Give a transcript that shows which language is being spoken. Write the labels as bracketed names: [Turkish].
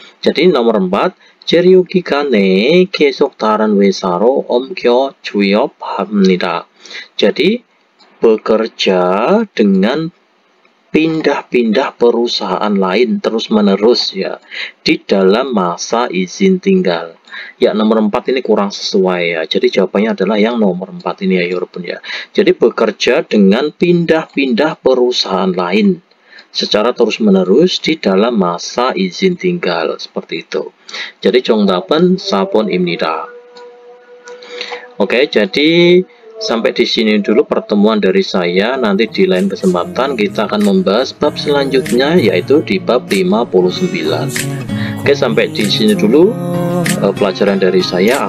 [Indonesian] jadi nomor 4, [Korean] 체류 기간에 계속 다른 회사로 옮겨 취업합니다. [Indonesian] jadi bekerja dengan pindah-pindah perusahaan lain terus-menerus ya di dalam masa izin tinggal. Ya, nomor 4 ini kurang sesuai ya. Jadi jawabannya adalah yang nomor 4 ini ya, Yorobun ya. Jadi bekerja dengan pindah-pindah perusahaan lain secara terus-menerus di dalam masa izin tinggal. Seperti itu. Jadi [Korean] 정답은 4번입니다. [Indonesian] Oke, jadi sampai di sini dulu pertemuan dari saya. Nanti di lain kesempatan kita akan membahas bab selanjutnya, yaitu di bab 59. Oke, sampai di sini dulu pelajaran dari saya.